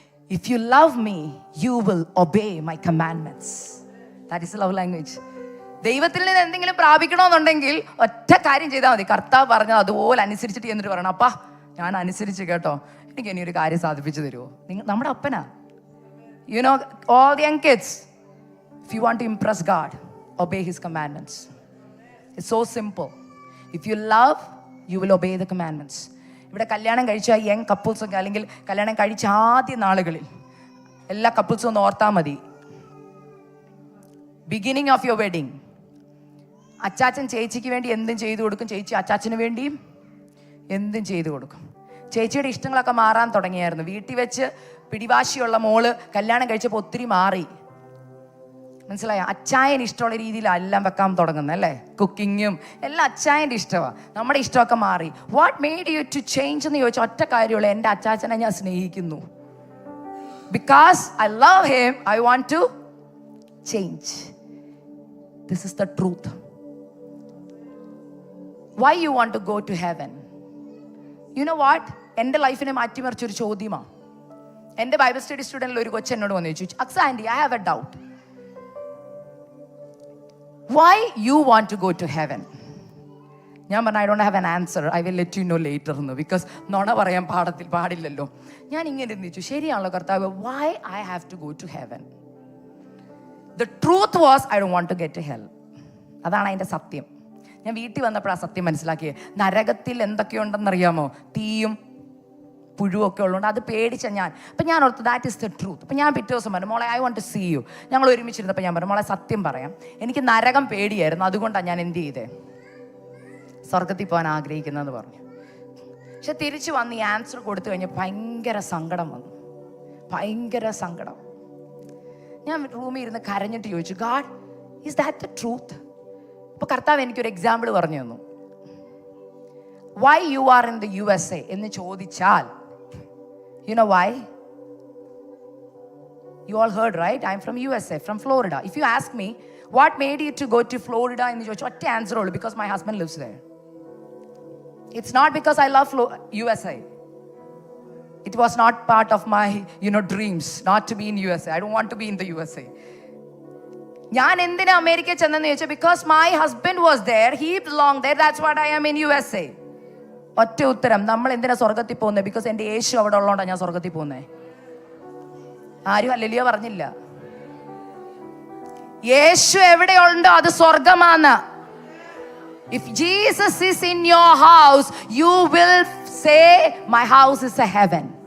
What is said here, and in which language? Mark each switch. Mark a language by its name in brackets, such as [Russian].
[English] If you love me, you will obey my commandments. That is love language. [Malayalam] ദൈവത്തിൽ നിന്ന് എന്തെങ്കിലും പ്രാപിക്കണമെന്നുണ്ടെങ്കിൽ ഒറ്റ കാര്യം ചെയ്താൽ മതി, കർത്താവ് പറഞ്ഞത് അതുപോലെ അനുസരിച്ചിട്ട് എന്നിട്ട് പറയണം, അപ്പാ ഞാൻ അനുസരിച്ച് കേട്ടോ, എനിക്ക് ഇനി ഒരു കാര്യം സാധിപ്പിച്ചു തരുമോ? നമ്മുടെ Apna. [English] You know, all the young kids, if you want to impress God, obey his commandments. It's so simple. If you love, you will obey the commandments. [Malayalam] ഇവിടെ കല്യാണം കഴിച്ച യങ് കപ്പിൾസൊക്കെ, അല്ലെങ്കിൽ കല്യാണം കഴിച്ച ആദ്യ നാളുകളിൽ എല്ലാ കപ്പിൾസും ഒന്ന് ഓർത്താൽ മതി. [English] beginning of your wedding, [Malayalam] അച്ചാച്ചൻ ചേച്ചിക്ക് വേണ്ടി എന്തും ചെയ്തു കൊടുക്കും, ചേച്ചി അച്ചാച്ചന് വേണ്ടിയും എന്തും ചെയ്തു കൊടുക്കും. ചേച്ചിയുടെ ഇഷ്ടങ്ങളൊക്കെ മാറാൻ തുടങ്ങിയായിരുന്നു. വീട്ടിൽ വെച്ച് പിടിവാശിയുള്ള മോള് കല്യാണം കഴിച്ചപ്പോൾ ഒത്തിരി മാറി. മനസ്സിലായോ? അച്ചായന് ഇഷ്ടമുള്ള രീതിയിലെല്ലാം വെക്കാൻ തുടങ്ങുന്നത് അല്ലേ? കുക്കിങ്ങും എല്ലാം അച്ചായൻ്റെ ഇഷ്ടമാണ്. നമ്മുടെ ഇഷ്ടമൊക്കെ മാറി. [English] what made you to change [Malayalam] എന്ന് ചോദിച്ചാൽ ഒറ്റ കാര്യമുള്ളൂ, എൻ്റെ അച്ചാച്ചനെ ഞാൻ സ്നേഹിക്കുന്നു. [English] Because I love him, I want to change. This is the truth. Why you want to go to heaven? You know what? [Malayalam] എൻ്റെ ലൈഫിനെ മാറ്റിമറിച്ചൊരു ചോദ്യമാണ്. എൻ്റെ ബൈബിൾ സ്റ്റഡി സ്റ്റുഡൻറ്റിൽ ഒരു കൊച്ചു എന്നോട് വന്നു ചോദിച്ചു, അക്സ anti, [English] I have a doubt. Why you want to go to heaven? [Malayalam] ഞാൻ പറഞ്ഞു, [English] I don't have an answer. I will let you know later [Malayalam] എന്ന്. ബിക്കോസ് നുണ പറയാൻ പാടില്ലല്ലോ. ഞാൻ ഇങ്ങനെ ചിന്തിച്ചു, ശരിയാണല്ലോ കർത്താവ്, [English] why I have to go to heaven? The truth was, I don't want to get to hell. [Malayalam] അതാണ് അതിൻ്റെ സത്യം. ഞാൻ വീട്ടിൽ വന്നപ്പോൾ ആ സത്യം മനസ്സിലാക്കിയത്. നരകത്തിൽ എന്തൊക്കെയുണ്ടെന്നറിയാമോ? തീയും പുഴുവൊക്കെ ഉള്ളതുകൊണ്ട് അത് പേടിച്ച ഞാൻ. അപ്പം ഞാൻ ഓർത്തു, [English] That is the truth. [Malayalam] അപ്പം ഞാൻ പിറ്റേ ദിവസം പറഞ്ഞു, മോളെ, [English] I want to see you. [Malayalam] ഞങ്ങൾ ഒരുമിച്ചിരുന്നപ്പോൾ ഞാൻ പറഞ്ഞു, മോളെ സത്യം പറയാം, എനിക്ക് നരകം പേടിയായിരുന്നു, അതുകൊണ്ടാണ് ഞാൻ എന്ത് ചെയ്തേ, സ്വർഗത്തിൽ പോകാൻ ആഗ്രഹിക്കുന്നതെന്ന് പറഞ്ഞു. പക്ഷെ തിരിച്ചു വന്ന് ഈ ആൻസർ കൊടുത്തു കഴിഞ്ഞ് ഭയങ്കര സങ്കടം വന്നു, ഭയങ്കര സങ്കടം. ഞാൻ റൂമിൽ ഇരുന്ന് കരഞ്ഞിട്ട് ചോദിച്ചു, [English] God, is that the truth? [Malayalam] അപ്പോൾ കർത്താവ് എനിക്കൊരു എക്സാമ്പിൾ പറഞ്ഞു തന്നു. [English] why you are in the USA [Malayalam] എന്ന് ചോദിച്ചാൽ, [English] you know why? You all heard, right? I'm from USA, from Florida. If you ask me, what made you to go to Florida in the church? What answer all? Because my husband lives there. It's not because I love USA. It was not part of my, dreams not to be in USA. I don't want to be in the USA. [Malayalam] ഞാൻ എന്തിനാ അമേരിക്കയിൽ ചെന്നെന്ന് ചോദിച്ചാൽ, [English] because my husband was there, he belonged there, that's what I am in USA. [Malayalam] ഒറ്റ ഉത്തരം, നമ്മൾ എന്തിനാ സ്വർഗത്തിൽ പോകുന്നത്? ബിക്കോസ് എൻ്റെ യേശു അവിടെ ഉള്ളതുകൊണ്ടാണ് ഞാൻ സ്വർഗത്തിൽ പോകുന്നത്. ആരും ഹല്ലേലൂയ പറഞ്ഞില്ല. യേശു എവിടെയുണ്ടോ അത് സ്വർഗമാണ്. [English] If Jesus is in your house, you will say my house is a heaven.